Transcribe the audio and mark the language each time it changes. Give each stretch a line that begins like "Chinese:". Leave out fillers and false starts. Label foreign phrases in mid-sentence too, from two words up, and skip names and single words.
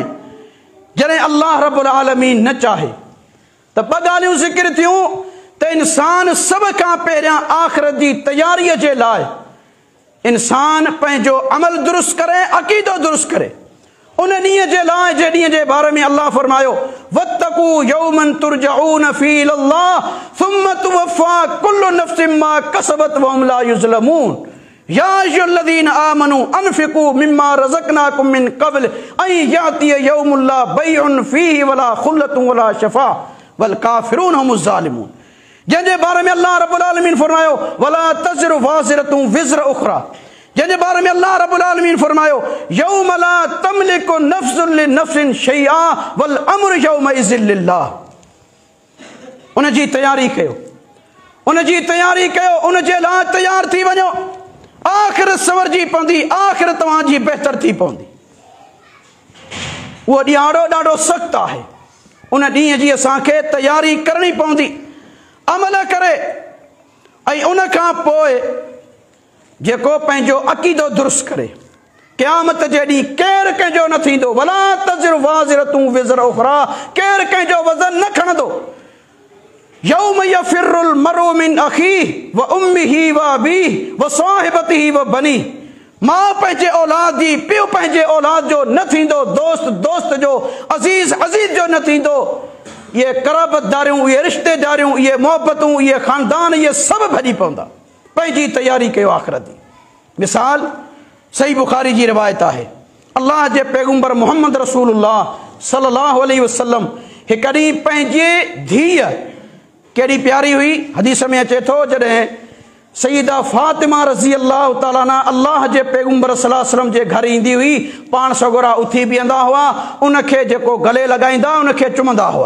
Sindhi: जॾहिं
Arabic: الله رب العالمين
Sindhi: न चाहे त ॿ ॻाल्हियूं ज़िक्र थियूं त इंसान सभ खां पहिरियां आख़िरत जी तयारीअ जे लाइ इंसान पंहिंजो अमल दुरुस्त करे, अक़ीदो दुरुस्त करे। उन ॾींहं जे लाइ जे ॾींहं जे बारे में अल्लाह फरमायो,
Arabic: واتقوا يوما ترجعون فيه إلى الله ثم توفى كل نفس ما كسبت وهم لا يظلمون يا أيها الذين آمنوا أنفقوا مما رزقناكم من قبل أن يأتي يوم لا بيع فيه ولا خلة ولا شفاعة والكافرون هم الظالمون.
Sindhi: जंहिंजे बारे में
Arabic: الله رب العالمين
Sindhi: फरमायो,
Arabic: ولا تزر وازرة وزر أخرى.
Sindhi: जंहिंजे बारे में
Arabic: الله رب العالمين
Sindhi: फरमायो,
Arabic: يوم لا تملك نفس لنفس شيئا والأمر يومئذ لله.
Sindhi: उन जी तयारी कयो, उन जी तयारी कयो, उन जे लाइ तयार थी वञो। आख़िरत सवरजी पवंदी, आख़िरत तव्हांजी बहितर थी पवंदी। उहो ॾियारो ॾाढो सख़्तु आहे, उन ॾींहं जी असांखे तयारी करणी पवंदी, अमल करे। ऐं उन खां पोइ जेको पंहिंजो अक़ीदो दुरुस्त करे, क़यामत जे ॾींहुं केरु कंहिंजो न थींदो।
Arabic: ولا تزر وازرة وزر أخرى,
Sindhi: केरु कंहिंजो वज़न न खणंदो।
Arabic: يوم يفر المرء من أخيه وأمه وأبيه وصاحبته وبنيه.
Sindhi: माउ पंहिंजे औलाद जी, पीउ पंहिंजे औलाद जो न थींदो, दोस्त दोस्त जो, अज़ीज़ अज़ीज़ जो न थींदो। इहे क़राबतदारियूं, इहे रिश्तेदारियूं, इहे मोहबतूं, इहे ख़ानदान, इहे सभु भॼी पवंदा। पंहिंजी तयारी कयो आख़िरत जी। मिसाल सही बुखारी जी रिवायत आहे, अल्लाह जे पैगम्बर मोहम्मद
Arabic: رسول الله صلى الله عليه وسلم
Sindhi: हिकु ॾींहुं पंहिंजी धीअ, कहिड़ी प्यारी हुई, हदीस में अचे थो, जॾहिं सईदा फातिमा
Arabic: رضي الله تعالى عنها
Sindhi: अल्लाह जे पैगम्बर
Arabic: صلى الله عليه وسلم
Sindhi: जे घर ईंदी हुई, पाण सगोरा उथी बीहंदा हुआ, उनखे जेको गले लॻाईंदा, उनखे चुमंदा हुआ।